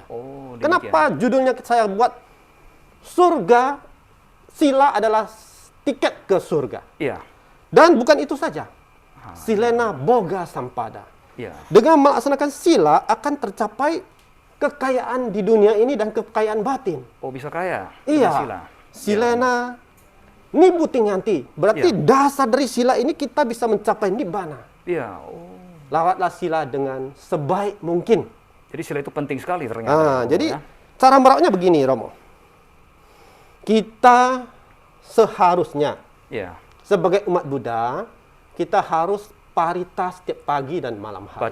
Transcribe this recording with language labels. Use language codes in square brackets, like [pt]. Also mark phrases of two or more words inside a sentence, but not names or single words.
[id] Kenapa judulnya saya buat surga, sila adalah tiket ke surga. Dan bukan itu saja. [pi] Silena boga sampada. [id] Dengan melaksanakan sila akan tercapai kekayaan di dunia ini dan kekayaan batin. Oh, bisa kaya? Iya. Sila. [pi] Silena nibutinganti. [id] Berarti dasar dari sila ini kita bisa mencapai nibbana. Iya. Oh. Lawatlah sila dengan sebaik mungkin. Jadi sila itu penting sekali ternyata. Jadi cara merawatnya begini, Romo. Kita seharusnya sebagai umat Buddha, kita harus parita setiap pagi dan malam hari.